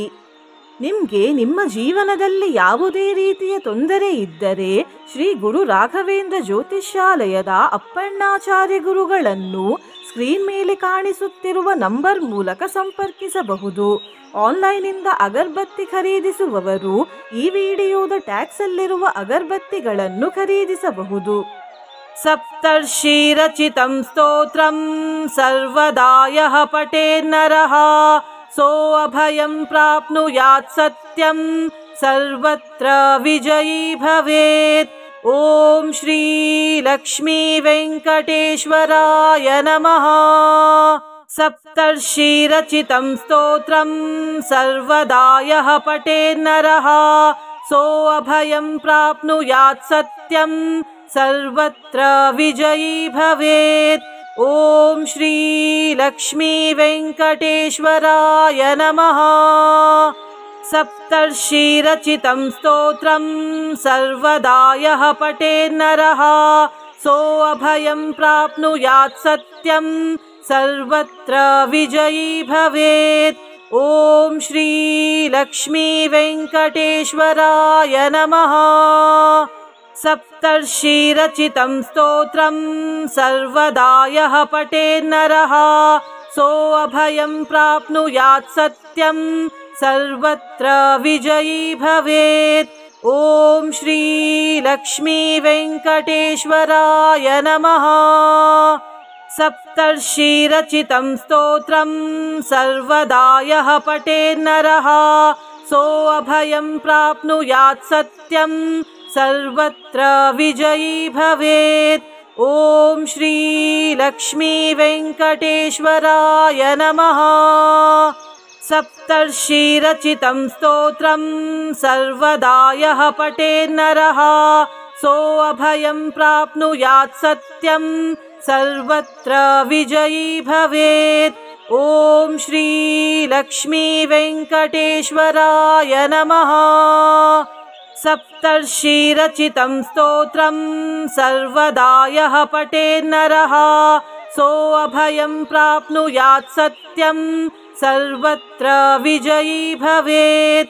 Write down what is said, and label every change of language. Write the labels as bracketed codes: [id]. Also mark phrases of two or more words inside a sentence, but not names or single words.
[kn] ನಿಮಗೆ ನಿಮ್ಮ ಜೀವನದಲ್ಲಿ ಯಾವುದೇ ರೀತಿಯ ತೊಂದರೆ ಇದ್ದರೆ ಶ್ರೀ ಗುರು ರಾಘವೇಂದ್ರ ಜ್ಯೋತಿಷ್ಯಾಲಯದ ಅಪ್ಪಣ್ಣಾಚಾರ್ಯ ಗುರುಗಳನ್ನು ಸ್ಕ್ರೀನ್ ಮೇಲೆ ಕಾಣಿಸುತ್ತಿರುವ ನಂಬರ್ ಮೂಲಕ ಸಂಪರ್ಕಿಸಬಹುದು. ಆನ್ಲೈನಿಂದ ಅಗರಬತ್ತಿ ಖರೀದಿಸುವವರು ಈ ವಿಡಿಯೋದ ಟ್ಯಾಗ್ಸ್ ಅಲ್ಲಿರುವ ಅಗರಬತ್ತಿಗಳನ್ನು ಖರೀದಿಸಬಹುದು. [sa] ಸಪ್ತರ್ಷಿ ರಚಿತಂ ಸ್ತೋತ್ರಂ ಸರ್ವದಾ ಯಃ ಪಠೇನ್ನರಃ ಸೋ ಅಭಯಂ ಪ್ರಾಪ್ನುಯಾತ್ ಸತ್ಯಂ ಸರ್ವತ್ರ ವಿಜಯೀ ಭವೇತ್. ಓಂ ಶ್ರೀ ಲಕ್ಷ್ಮೀ ವೆಂಕಟೇಶ್ವರಾಯ ನಮಃ. ಸಪ್ತರ್ಷಿ ರಚಿತಂ ಸ್ತೋತ್ರಂ ಸರ್ವದಾ ಯಃ ಪಠೇನ್ನರಃ ಸೋ ಅಭಯಂ ಪ್ರಾಪ್ನುಯಾತ್ ಸತ್ಯಂ ಸರ್ವತ್ರ ವಿಜಯೀ ಭವೇತ್. ಓಂ ಶ್ರೀ ಲಕ್ಷ್ಮೀ ವೆಂಕಟೇಶ್ವರಾಯ ನಮಃ. ಸಪ್ತರ್ಷಿ ರಚಿತಂ ಸ್ತೋತ್ರಂ ಸರ್ವದಾ ಯಃ ಪಠೇನ್ನರಃ ಸೋ ಅಭಯಂ ಪ್ರಾಪ್ನುಯಾತ್ ಸತ್ಯಂ ಸರ್ವತ್ರ ವಿಜಯೀ ಭವೇತ್. ಓಂ ಶ್ರೀ ಲಕ್ಷ್ಮೀ ವೆಂಕಟೇಶ್ವರಾಯ ನಮಃ. ಸಪ್ತರ್ಷಿ ರಚಿತಂ ಸ್ತೋತ್ರಂ ಸರ್ವದಾ ಯಃ ಪಠೇನ್ನರಃ ಸೋ ಅಭಯಂ ಪ್ರಾಪ್ನುಯಾತ್ ಸತ್ಯಂ ಸರ್ವತ್ರ ವಿಜಯೀ ಭವೇತ್. ಓಂ ಶ್ರೀ ಲಕ್ಷ್ಮೀ ವೆಂಕಟೇಶ್ವರಾಯ ನಮಃ. ಸಪ್ತರ್ಷಿ ರಚಿತಂ ಸ್ತೋತ್ರಂ ಸರ್ವದಾ ಯಃ ಪಠೇನ್ನರಃ ಸೋ ಅಭಯಂ ಪ್ರಾಪ್ನುಯಾತ್ ಸತ್ಯಂ ಸರ್ವತ್ರ ವಿಜಯೀ ಭವೇತ್. ಓಂ ಶ್ರೀ ಲಕ್ಷ್ಮೀ ವೆಂಕಟೇಶ್ವರಾಯ ನಮಃ. ಸಪ್ತರ್ಷಿ ರಚಿತಂ ಸ್ತೋತ್ರಂ ಸರ್ವದಾ ಯಃ ಪಠೇನ್ನರಃ ಸೋ ಅಭಯಂ ಪ್ರಾಪ್ನುಯಾತ್ ಸತ್ಯಂ सर्वत्र विजयी भवेत्। ॐ श्री लक्ष्मी वेङ्कटेश्वराय नमः। सप्तर्षिरचितं स्तोत्रं सर्वदा यः पठेन्नरः सोऽभयं प्राप्नुयात् सत्यं सर्वत्र विजयी भवेत्।